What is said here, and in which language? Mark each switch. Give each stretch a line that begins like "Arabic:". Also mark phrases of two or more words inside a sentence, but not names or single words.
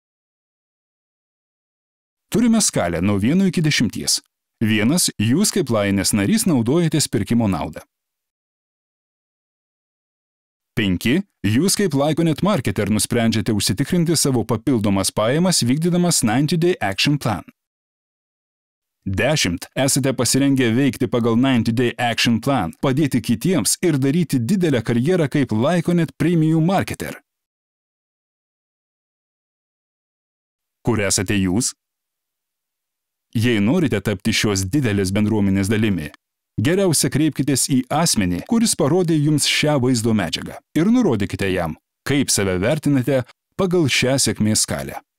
Lithuanian: Turime skalę nuo 1 iki 10. 1 jūs kaip Lioness narys naudojatės pirkimo naudą. 5 jūs kaip Lyconet marketer nusprendžiate užsitikrinti savo papildomas pajamas vykdydamas
English: 90-day action plan.
Lithuanian: 10 esate pasirengę veikti pagal
English: 90-day action plan,
Lithuanian: padėti kitiems ir daryti didelę karjerą kaip Lyconet
English: premium marketer.
Lithuanian: Kur esate jūs? Jei norite tapti šios didelės bendruomenės dalimi, Geriausia kreipkitės į asmenį, kuris parodė jums šią vaizdo medžiagą ir nurodykite jam, kaip save vertinate pagal šią sėkmės skalę.